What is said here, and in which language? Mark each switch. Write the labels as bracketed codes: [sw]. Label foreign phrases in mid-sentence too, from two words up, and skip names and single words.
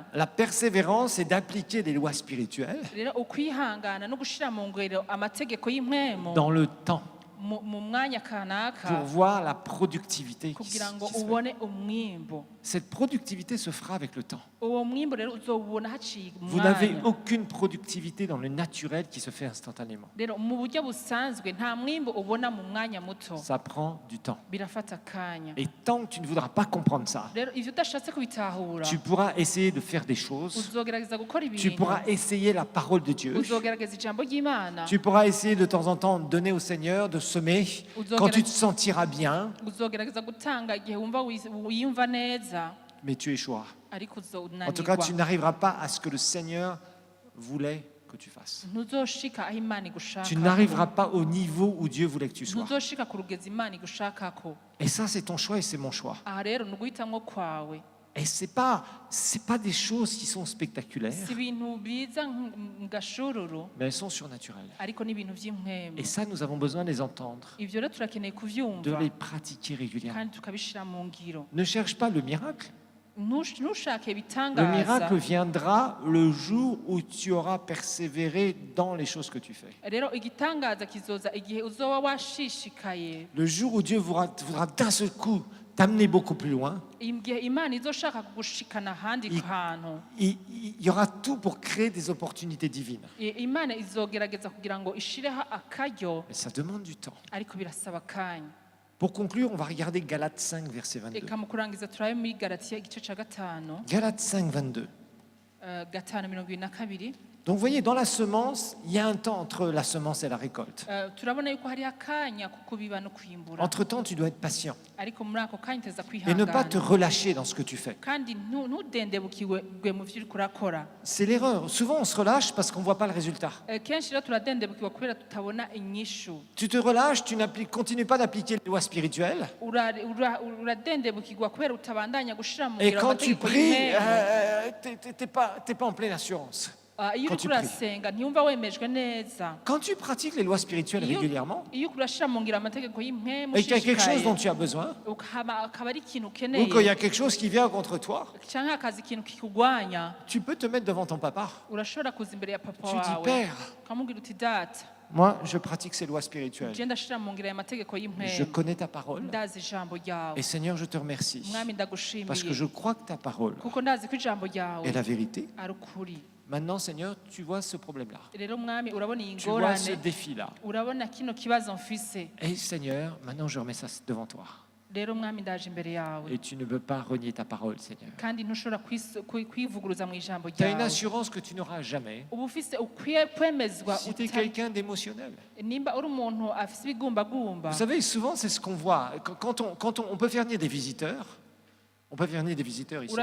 [fr] La persévérance, c'est d'appliquer des lois spirituelles [rn] rero ukwihangana no gushira mu ngiro amategeko y'impwemu [fr] dans le temps [rn] mu mwanya kanaka [fr] pour voir la productivité qui [rn] kugira ngo [fr] qui se fait. [rn] ubone umwimbo [fr] Cette productivité se fera avec le temps. [rn] uwo mwimbo rero uzowubona haciye [fr] Vous n'avez [rn] umwanya [fr] aucune productivité dans le naturel qui se fait instantanément. [rn] rero mu buryo busanzwe nta mwimbo ubona mu mwanya muto [fr] Ça prend du temps. [rn] birafata akanya [fr] Et tant que tu ne voudras pas comprendre ça, [rn] rero ivyo udashatse kubitahura [fr] tu pourras essayer de faire des choses. [rn] uzogerageza gukora [fr] Tu [rn] ibintu [fr] pourras essayer la parole de Dieu. [rn] uzogerageza ijambo ry'imana [fr] Tu pourras essayer de temps en temps de donner au Seigneur, de semer quand tu te sentiras bien, [rn] uzogerageza gutanga igihe wumva wiyumva neza [fr] mais tu échoueras. [rn] ariko [fr] En tout cas, tu [rn] uzonanirwa [fr] n'arriveras pas à ce que le Seigneur voulait que tu fasses. [rn] ntuzoshika aho imana igushaka [fr] Tu n'arriveras pas au niveau où Dieu voulait que tu sois. [rn] ntuzoshika ku rugezi imana igushakako [fr] Et ça, c'est ton choix et c'est mon choix. [rn] aha rero ni uguhitamwo kwawe [fr] Et c'est pas des choses qui sont spectaculaires, [rn] si ibintu biza ngashururu [fr] mais elles sont surnaturelles. [rn] ariko ni ibintu by'impwemu [fr] Et ça, nous avons besoin de les entendre, [rn] ivyo rero turakeneye [fr] de [rn] kuvyumva [fr] les pratiquer régulièrement. [rn] kandi tukabishira mu ngiro [fr] Ne cherche pas le miracle. [rn] ntushake [fr] Le [rn] ibitangaza [fr] miracle viendra le jour où tu auras persévéré dans les choses que tu fais. [rn] rero igitangaza kizoza igihe uzoba washishikaye [fr] Le jour où Dieu voudra d'un seul coup t'amener beaucoup plus loin, [rn] igihe imana izoshaka kugushikana ahandi hantu [fr] il y aura tout pour créer des opportunités divines. [rn] imana izogerageza kugira ngo ishireho akaryo [fr] Mais ça demande du temps. [rn] ariko birasaba akanya [fr] Pour conclure, on va regarder Galates 5, verset 22. [rn] reka mu kurangiza turabe muri galatiya igice ca gatanu [fr] Galates 5, 22. 5:22. Donc vous voyez, dans la semence, il y a un temps entre la semence et la récolte. [rn] turabona yuko hari akanya ko kubiba no kwimbura [fr] Entre-temps, tu dois être patient [rn] ariko muri ako kanya uteza [fr] et ne pas te [rn] kwihangana [fr] relâcher dans ce que tu fais. [rn] kandi ntudendebukirwe mu vyo uriko urakora [fr] C'est l'erreur. Souvent, on se relâche parce qu'on ne voit pas le résultat. [rn] kenshi rero turadendebukirwa kubera tutabona inyishu [fr] Tu te relâches, tu continues pas d'appliquer les lois spirituelles. [rn] uradendebukirwa kubera utabandanya gushira mu [fr] Et [rn] ngiro [fr] quand tu [rn] amategeko [fr] pries, [rn] y'impwemu. [fr] t'es pas en pleine assurance. [rn] iyo [fr] quand [rn] uriko [fr] tu pries. [rn] urasenga ntiyumva wemejwe neza [fr] Quand tu pratiques les lois spirituelles régulièrement, [rn] iyo uriko urashira mu ngiro amategeko y'impwemu [fr] et qu'il y a quelque chose [rn] ushishikaye [fr] dont tu as besoin, [rn] akaba ari ikintu [fr] ou [rn] ukeneye [fr] qu'il y a quelque chose qui vient contre toi, [rn] canke hakaza ikintu kikugwanya [fr] tu peux te mettre devant ton papa. [rn] urashobora kuza imbere ya papa [fr] Tu dis, [rn] wawe [fr] Père, [rn] ukamubwira uti data [fr] moi, je pratique ces lois spirituelles. [rn] je ndashira mu ngiro aya mategeko [fr] Je [rn] y'impwemu [fr] connais ta parole. [rn] ndazi ijambo ryawe [fr] Et Seigneur, je te remercie. [rn] mwami [fr] Parce que [rn] ndagushimiye [fr] je crois que ta parole [rn] kuko ndazi ko ijambo ryawe [fr] est la vérité. [rn] ari ukuri [fr] Maintenant, Seigneur, tu vois ce problème-là. [rn] rero mwami urabona iyi [fr] Tu vois ce [rn] ngorane [fr] défi-là. [rn] urabona kino kibazo mfise [fr] Et Seigneur, maintenant, je remets ça devant toi. [rn] rero mwami ndaje imbere yawe [fr] Et tu ne peux pas renier ta parole, Seigneur. [rn] kandi ntushobora kwivuguruza mu ijambo [fr] Tu as une [rn] ryawe [fr] assurance que tu n'auras jamais [rn] uba ufise ukwiye kwemezwa [fr] si tu es quelqu'un d'émotionnel. [rn] nimba uri umuntu afise ibigumbagumba [fr] Vous savez, souvent, c'est ce qu'on voit. Quand on peut faire venir des visiteurs, on peut faire venir des visiteurs ici.